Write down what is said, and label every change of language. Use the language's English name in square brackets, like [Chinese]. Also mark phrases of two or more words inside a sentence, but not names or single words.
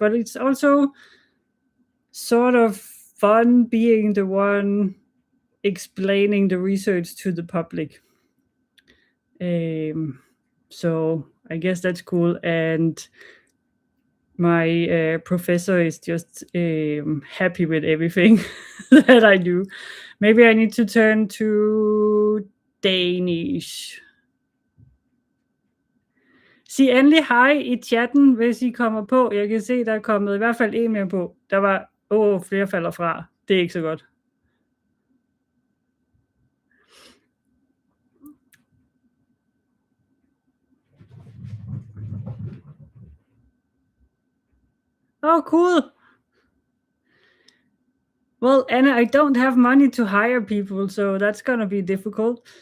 [English] But it's also sort of fun being the one explaining the research to the public. So I guess that's cool. And my professor is just happy with everything that I do. Maybe I need to turn to Danish. [Danish] Sig endelig hej i chatten, hvis I kommer på. Jeg kan se, der er kommet i hvert fald en mere på. Der var, flere falder fra. Det er ikke så godt. [English] Oh, cool. Well, Anna, I don't have money to hire people, so that's gonna be difficult.